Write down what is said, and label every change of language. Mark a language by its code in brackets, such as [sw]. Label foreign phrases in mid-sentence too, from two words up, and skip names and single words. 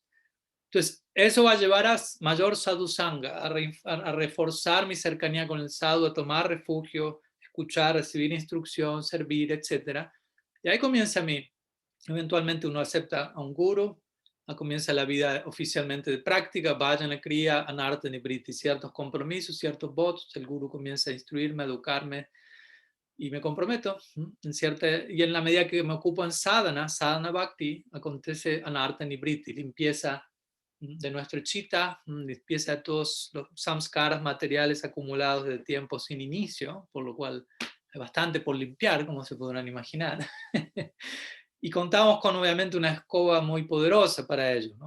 [es] Entonces, eso va a llevar a mayor sadhusanga, a reforzar mi cercanía con el sadhu, a tomar refugio, escuchar, recibir instrucción, servir, etc. Y ahí comienza eventualmente uno acepta a un guru, comienza la vida oficialmente de práctica, [sa] भजन क्रिया अनर्थ, nibriti, [es] ciertos compromisos, ciertos votos, el guru comienza a instruirme, a educarme, y me comprometo, y en la medida que me ocupo en [sa] साधन भक्ति, [es] acontece [sa] अनर्थ निवृत्ति, [es] limpieza de nuestro chitta, limpieza de todos los samskaras materiales acumulados de tiempo sin inicio, por lo cual hay bastante por limpiar, como se podrán imaginar. Y contamos con obviamente una escoba muy poderosa para ello, ¿no?